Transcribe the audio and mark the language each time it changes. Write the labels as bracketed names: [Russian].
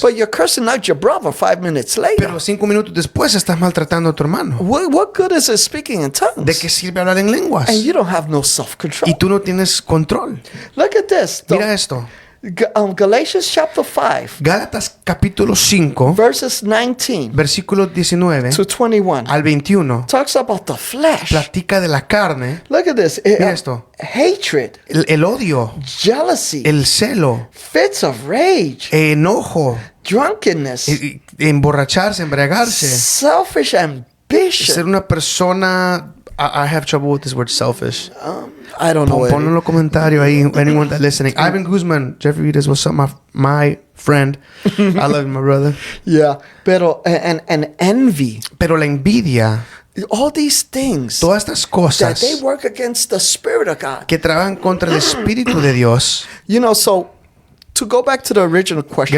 [English] but you're cursing out your brother 5 minutes later? [Spanish] pero 5 minutos después estás maltratando a tu hermano. [English] What good is it speaking in [Spanish] ¿De [English] tongues [Spanish] qué sirve hablar en lenguas? [English] and you don't have no self-control? [Spanish] Y tú no tienes control. [English] Look at this. [Spanish] Mira esto. [English] Galatians chapter 5, [Spanish] Gálatas capítulo 5, [English] verses 19 [Spanish] versículos 19 [English] to 21, [Spanish] al 21, [English] talks about the flesh. [Spanish] platica de la carne, [English] Look at this. [Spanish] Mira esto. [English] Hatred, [Spanish] el odio, [English] jealousy, [Spanish] el celo, [English] fits of rage, [Spanish] enojo, [English] drunkenness, [Spanish] emborracharse, embriagarse, [English] selfish [Spanish] ser [English] ambition. [Spanish] una persona. [English] I have trouble with this word selfish. I don't know. [Spanish] Ponlo en los comentarios ahí, [English] anyone that's listening. Ivan Guzman, Jeffrey Vides, what's up, my friend. I love you, my brother. Yeah, [Spanish] pero [English] and envy, [Spanish] Pero la envidia, [English] all these things [Spanish] todas estas [English] that [Spanish] cosas [English] they work against the Spirit of God. [Spanish] que trabajan contra el Espíritu de Dios. [English] You know, so to go back to the original question.